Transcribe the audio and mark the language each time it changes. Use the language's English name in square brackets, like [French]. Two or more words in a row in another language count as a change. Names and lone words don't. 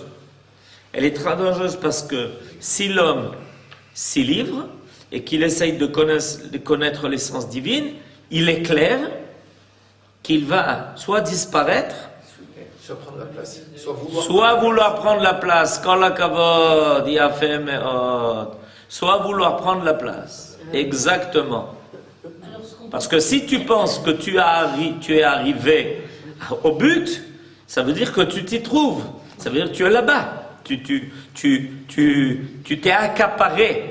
[French] Elle est très dangereuse parce que si l'homme s'y livre et qu'il essaye de connaître l'essence divine, il est clair qu'il va soit disparaître, Soit prendre la place, soit vouloir prendre la place, quand la kavod, [Hebrew] יפה מאוד, [French] soit vouloir prendre la place. Exactement. Parce que si tu penses que tu es arrivé au but, ça veut dire que tu t'y trouves. Ça veut dire que tu es là-bas. Tu t'es accaparé.